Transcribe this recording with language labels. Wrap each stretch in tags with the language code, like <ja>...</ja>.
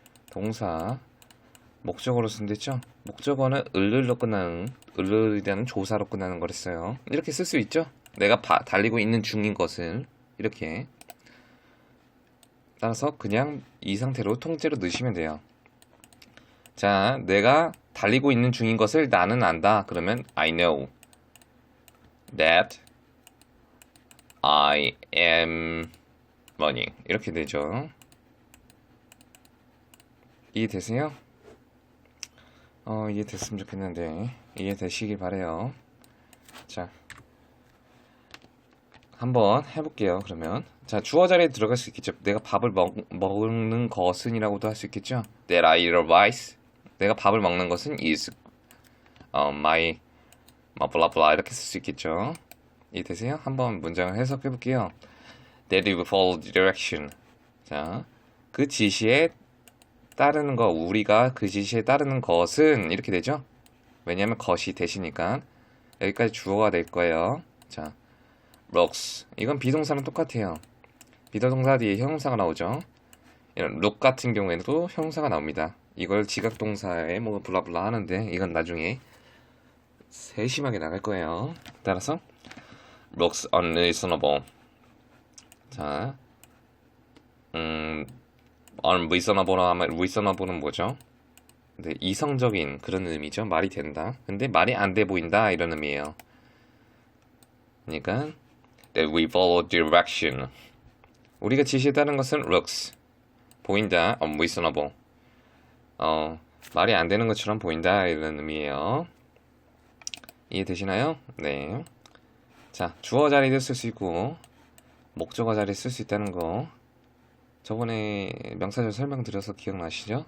<ko>동사 목적어로 쓴댔죠. 목적어는 을이라는 조사로 끝나는 걸 했어요. 이렇게 쓸 수 있죠. 내가 달리고 있는 중인 것은 이렇게. 따라서 그냥 이 상태로 통째로 넣으시면 돼요. 자, 내가 달리고 있는 중인 것을 나는 안다. 그러면</ko> <en>I know that I am running</en> <ko>이렇게 되죠. 이해되세요? 이해됐으면 좋겠는데 이해되시길 바래요. 자, 한번 해볼게요. 그러면 자, 주어 자리에 들어갈 수 있겠죠. 내가 밥을 먹는 것은 이라고도 할 수 있겠죠.</ko> <en>That I eat rice.</en> <ko>내가 밥을 먹는 것은</ko> <en>is my blah blah</en> <ko>이렇게 쓸 수 있겠죠. 이해되세요? 한번 문장을 해석해 볼게요.</ko> <en>That you follow the direction.</en> <ko>자, 그 지시에 따르는 거, 우리가 그 지시에 따르는 것은 이렇게 되죠. 왜냐하면 것이 대시니까 여기까지 주어가 될 거예요. 자, looks 이건 비동사랑 똑같아요. 비동사 뒤에 형용사가 나오죠. 이런 look 같은 경우에도 형용사가 나옵니다. 이걸 지각동사에 뭐 블라블라 하는데 이건 나중에 세심하게 나갈 거예요. 따라서</ko> <en>looks unreasonable.</en> <ko>자, reasonable은 뭐죠? 근데 이성적인 그런 의미죠. 말이 된다. 근데 말이 안 돼 보인다 이런 의미예요. 그러니까</ko> <en>that we follow direction.</en> <ko>우리가 지시에 따른 것은 looks. 보인다. unreasonable. 말이 안 되는 것처럼 보인다. 이런 의미예요. 이해되시나요? 네. 자, 주어 자리도 쓸 수 있고 목적어 자리에 쓸 수 있다는 거 저번에 명사절 설명드려서 기억나시죠?</ko>